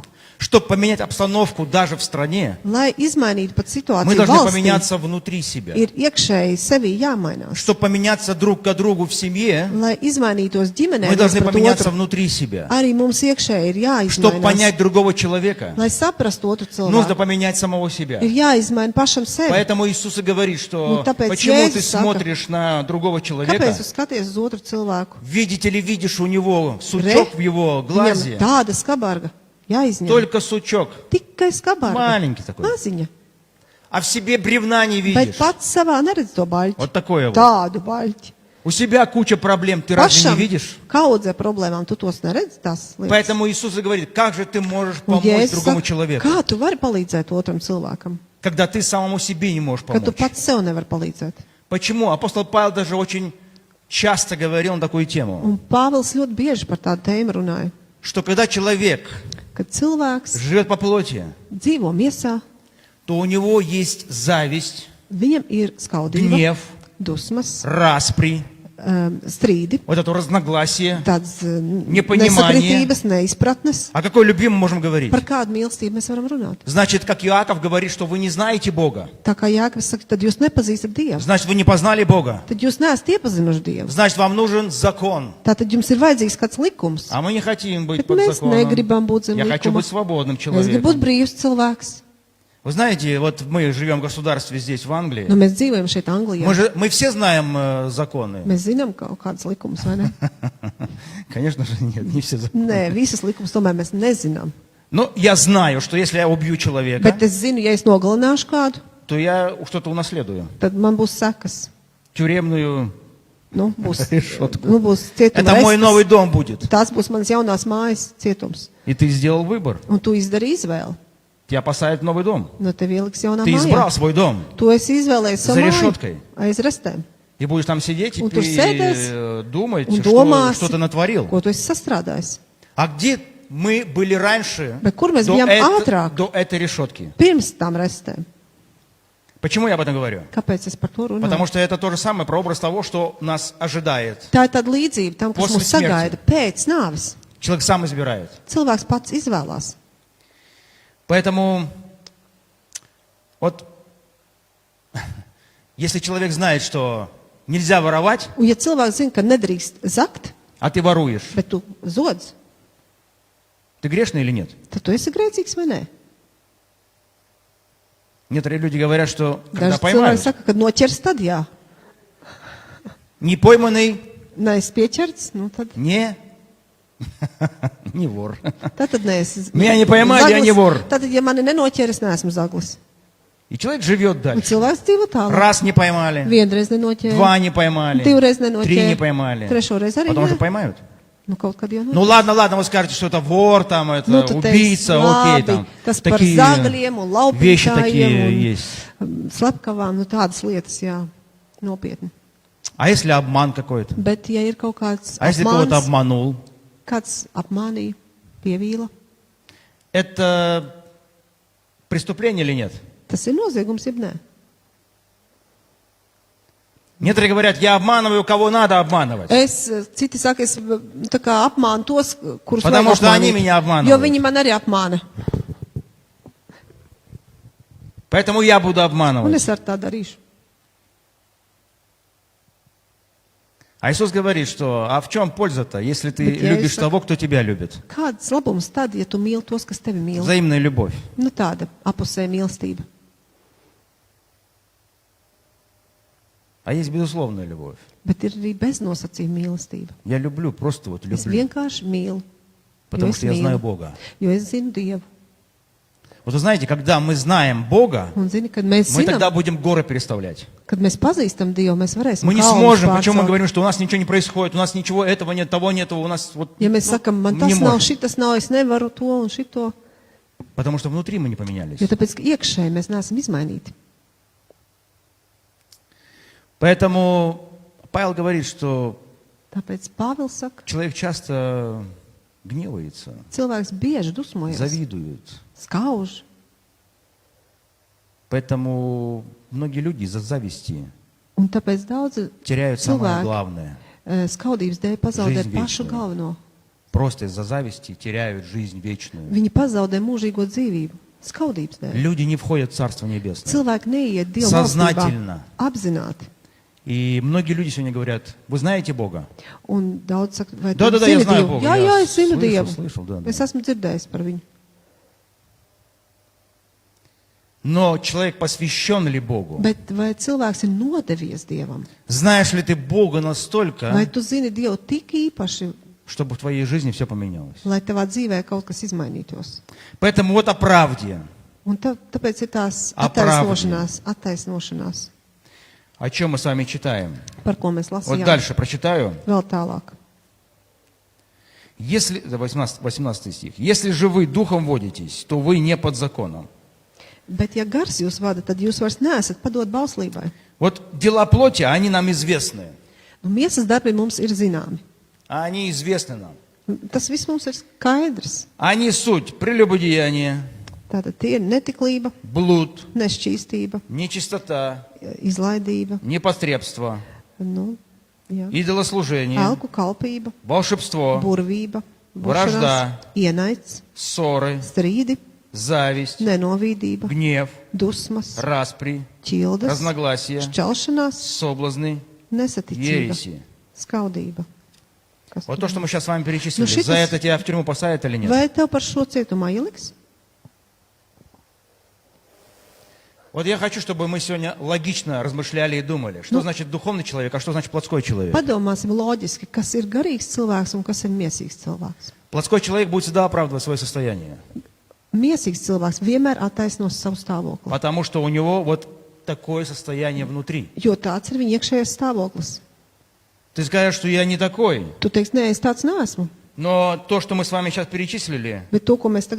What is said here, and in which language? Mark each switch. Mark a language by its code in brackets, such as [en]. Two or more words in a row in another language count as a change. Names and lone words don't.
[ru] Чтобы поменять обстановку даже в стране, [lv] Lai izmainītu pat [ru] мы [lv] situāciju [ru] должны [lv] valstī, [ru] поменяться внутри себя. [lv] ir iekšēji sevi jāmainās. [ru] Чтобы поменяться друг к другу в семье, [lv] Lai izmainītos ģimenē, [ru] мы должны [lv] viens pret [ru] поменяться [lv] otru, [ru] внутри себя. [lv] arī mums iekšēji ir [ru] Чтобы [lv] jāizmainās. [ru] понять другого человека, [lv] Lai saprastu otru [ru] нужно [lv] cilvēku, [ru] поменять самого себя. [lv] ir jāizmaina pašam sevi. [ru] Поэтому Иисус и говорит, что [lv] Ну, tāpēc [ru] почему ты [lv] Jēzus saka, [ru] смотришь на другого человека, [lv] Kāpēc tu skaties uz otru cilvēku? [ru] видите ли, видишь у него сучок в его [lv] Viņam [ru] глазе, [lv] tāda skabarga jāizņem. [ru] только сучок, [lv] Tikai skabarga. [ru] маленький такой, [lv] Maziņa. [ru] а в себе бревна не [lv] Bet [ru] видишь. [lv] pats savā neredz to baļķi. [ru] Вот такое вот. [lv] Tādu baļķi. [ru] У себя куча проблем, ты разве [lv] Pašam [ru] не видишь? [lv] kaudzē problēmām, tu tos neredz tās lietas. [ru] Поэтому Иисус и говорит, как же ты можешь [lv] Un [ru] помочь [lv] Jēzus [ru] другому [lv] saka, [ru] человеку, [lv] kā tu vari palīdzēt otram cilvēkam, [ru] когда ты самому себе не можешь [lv] kad tu [ru] помочь? [lv] pats sev nevari palīdzēt? [ru] Почему? Апостол Павел даже очень часто говорил на такую тему, [lv] Un Pāvils ļoti bieži par tādu tēmu runāja, [ru] что когда человек [lv] kad cilvēks [ru] живет по плоти, [lv] dzīvo miesā, [ru] то у него есть зависть, [lv] viņam ir skaudība, [ru] гнев, [lv] dusmas, [ru] распри, [lv] strīdi, [ru] вот это разногласие. [lv] tādas [ru] Непонимание. [lv] nesakritības, neizpratnes. [ru] О какой любви мы можем говорить? [lv] Par kādu mīlestību mēs varam runāt? [ru] Значит, как Иаков говорит, что вы не знаете Бога, [lv] Tā kā Jākavs saka, tad jūs nepazīstat Dievu. [ru] значит, вы не познали Бога, [lv] Tad jūs neesat iepazinuši Dievu. [ru] значит, вам нужен закон. [lv] Tātad jums ir vajadzīgs kāds likums. [ru] А мы не хотим быть [lv] Bet [ru] под [lv] mēs [ru] законом. [lv] negribam būt zem [ru] Я хочу [lv] likuma. [ru] быть свободным [lv] Es gribu būt [ru] человеком. [lv] brīvs cilvēks. [ru] Вы знаете, вот мы живем в государстве здесь, в Англии. [lv] Nu, mēs dzīvojam šeit Anglijā. [ru] Мы все знаем законы. [lv] Mēs zinām kaut kādas likumus, vai ne? [ru] Конечно же, нет, не все законы. [lv] Nē, visas likumus tomēr mēs nezinām. [ru] Но я знаю, что если я убью человека, [lv] Bet es zinu, ja es nogalināšu kādu, [ru] то я что-то унаследую. [lv] tad man būs sekas. [ru] Tюремную. [lv] Nu, būs, [ru] Решетку. [lv] būs cietuma [ru] Это мой новый [lv] restas. [ru] дом будет. [lv] Tās būs manas jaunās mājas cietums. [ru] И ты сделал выбор. [lv] Un tu izdarīji izvēli. [ru] Тебя посадят в новый дом. [lv] No tev ieliks jaunā [ru] Ты избрал [lv] mājā. [ru] свой дом. [lv] Tu esi izvēlējies [ru] За [lv] savu māju [ru] решеткой. [lv] aiz restēm. [ru] И будешь там сидеть и [lv] Un tur sēdēs [ru] думать, [lv] un [ru] что [lv] domāsi, [ru] ты натворил. [lv] ko tu esi sastrādājis. [ru] А где мы были раньше [lv] Bet kur mēs bijām ātrāk? [ru] до этой решетки? [lv] Pirms tam restēm. [ru] Почему я об этом говорю? [lv] Kāpēc es par to runāju? [ru] Потому что это то же самое прообраз того, что нас ожидает. [lv] Tā ir tāda līdzība tam, kas [ru] После [lv] mūs sagaida pēc nāves. [ru] Человек сам избирает. [lv] Cilvēks pats izvēlās. [ru] Поэтому вот если человек знает, что нельзя воровать, [lv] Un ja cilvēks zina, ka nedrīkst zakt, [ru] а ты воруешь, [lv] bet tu zodz, [ru] ты грешный или нет? [lv] tad tu esi grēcīgs vai nē? [ru] Некоторые люди говорят, что когда [lv] Daži cilvēki [ru] поймают, [lv] saka, ka noķers tad jā. [ru] не пойманный, [lv] Neesi pieķerts, nu tad, [ru] не вор. [lv] tad neesi [ru] Меня не поймали, я не вор. [lv] Tātad, ja mani nenoķer, es neesmu zaglis. [ru] И человек живет [lv] Un [ru] дальше. [lv] cilvēks dzīvo tālāk. [ru] Раз не поймали, [lv] Vienreiz nenoķēra, [ru] два не поймали, [lv] divreiz [ru] три [lv] nenoķēra, [ru] не поймали. [lv] trešoreiz arī [ru] Потом же [lv] nē. [ru] поймают. [lv] Nu, kaut kad jau [ru] Ну ладно, вы скажете, что это вор, там, это [lv] Nu, tu [ru] убийца, [lv] teiksi, [ru] окей, [lv] labi, [ru] там. [lv] tas par [ru] Такие [lv] zagļiem un [ru] вещи [lv] laupītājiem [ru] такие [lv] un [ru] есть. [lv] slepkavām, nu tādas lietas, jā, nopietni. [ru] А если обман какой-то? [lv] Bet, ja ir kaut kāds [ru] А если кого-то [lv] apmāns, [ru] обманул? [lv] kāds apmānīja, pievīla, [ru] Это преступление или нет? [lv] tas ir noziegums, jeb nē? [ru] Некоторые говорят, я обманываю, кого надо обманывать. [lv] Citi saka, es tā kā apmānu tos, kurus [ru] Потому [lv] vajag [ru] что они [lv] apmānīt, [ru] меня обманывают. [lv] jo viņi man arī apmāna. [ru] Поэтому я буду [lv] Un [ru] обманывать. [lv] es ar tā darīšu. [ru] А Иисус говорит, что а в чем польза-то, если ты [lv] Bet Jēzus [ru] любишь [lv] saka- [ru] того, кто тебя любит? [lv] Kāds labums tad, ja tu mīli tos, kas tevi mīl? [ru] Взаимная любовь. [lv] Nu, tāda apusē mīlestība. [ru] А есть безусловная любовь. [lv] Bet ir arī beznosacījuma mīlestība. [ru] Я люблю, просто вот [lv] Es [ru] люблю. [lv] vienkārši mīlu. [ru] Потому [lv] es [ru] что я [lv] mīlu, [ru] знаю Бога. [lv] Jo es zinu Dievu. [ru] Вот вы знаете, когда мы знаем Бога, [lv] Un zini, kad mēs [ru] мы [lv] zinām, [ru] тогда будем горы переставлять. [lv] kad mēs pazīstam Dievu, mēs varēsim [ru] Мы не [lv] kalnus [ru] сможем, почему мы [lv] pārcelt. [ru] говорим, что у нас ничего не происходит, у нас ничего этого нет, того нет, у нас вот... [lv] Ja mēs sakam, man [ru] не [lv] tas nav, [ru] можем. [lv] šitas nav, es nevaru to un šito, [ru] Потому что внутри мы не поменялись. [lv] jo tāpēc, ka iekšēji mēs neesam izmainīti. [ru] Поэтому Павел говорит, что [lv] Tāpēc Pāvils saka, [ru] человек часто гневается, [lv] cilvēks bieži dusmojas, [ru] завидует. [lv] skauž. [ru] Поэтому многие люди из-за зависти [lv] Un tāpēc daudzi [ru] теряют самое [lv] cilvēki [ru] главное. [lv] skaudības dēļ pazaudē [ru] Жизнь [lv] pašu [ru] вечную. [lv] galveno. [ru] Просто из-за зависти теряют жизнь вечную. [lv] Viņi pazaudē mūžīgo dzīvību. Skaudības dēļ. [ru] Люди не входят в Царство Небесное. [lv] Cilvēki neiet Dieva [ru] Сознательно. [lv] valstībā apzināti. [ru] И многие люди сегодня говорят, вы знаете Бога? [lv] Un daudz saka, vai tu [ru] Да-да-да, я [lv] zini [ru] знаю [lv] Dievu? [ru] Бога. [lv] Jā, es zinu [ru] слышал, [lv] Dievu. [ru] слышал, да, да. [lv] Es esmu dzirdējis par viņu. [ru] Но человек посвящен ли Богу? [lv] Bet vai cilvēks ir nodevies Dievam? [ru] Знаешь ли ты Бога [lv] Vai [ru] настолько, [lv] tu zini Dievu tik īpaši, [ru] чтобы в твоей жизни все поменялось? [lv] lai tavā dzīvē kaut kas izmainītos? [ru] Поэтому вот о правде. [lv] Un tāpēc ir tās [ru] Оправдание. [lv] attaisnošanās, [ru] О чем мы с вами читаем? [lv] par ko mēs [ru] Вот [lv] lasījām. [ru] дальше прочитаю. [lv] Vēl tālāk. [ru] Если, 18 стих. Если же вы духом водитесь, то вы не под законом. [lv] Bet ja gars jūs vada, tad jūs vairs neesat padot bauslībai. [ru] Вот дела плоти, они нам известны. [lv] Un miesas darbi mums ir zināmi. [ru] Они известны нам. [lv] Tas viss mums ir skaidrs. [ru] Они суть прелюбодеяние, [lv] Tātad tie ir netiklība, [ru] блуд, [lv] nešķīstība, [ru] нечистота, [lv] izlaidība, [ru] непотребство, [lv] nu, jā, [ru] идолослужение, [lv] elku kalpība, [ru] волшебство, [lv] burvība, [ru] Вражда. [lv] ienaidz, [ru] ссоры, [lv] strīdi, [ru] зависть, [lv] nenovīdība, [ru] гнев, [lv] dusmas, [ru] распри, [lv] ķildes, [ru] разногласия, [lv] šķelšanās, [ru] соблазны, [lv] nesaticība, [ru] ереси. [lv] skaudība. Kas [ru] Вот [lv] tur [ru] то, что [lv] vēl? [ru] мы сейчас с вами перечислили. Ну, За это тебя в тюрьму посадят или нет? [lv] Vai tev par šo cietumā ieliks? [ru] Вот я хочу, чтобы мы сегодня логично размышляли и думали, что значит духовный человек, а что значит плотской человек. [lv] Padomāsim loģiski, kas ir garīgs cilvēks un kas ir miesīgs cilvēks. [ru] Плотской человек будет всегда оправдывать свое состояние, [lv] Miesīgs cilvēks vienmēr attaisnos savu stāvokli, [ru] потому что у него вот такое состояние внутри. [lv] jo tāds ir viņa iekšējais stāvoklis. [ru] Ты скажешь, что я не такой, [lv] Tu teiksi, nē, es tāds neesmu, [ru] но то, что мы с вами сейчас перечислили, [lv] bet to, ko mēs tagad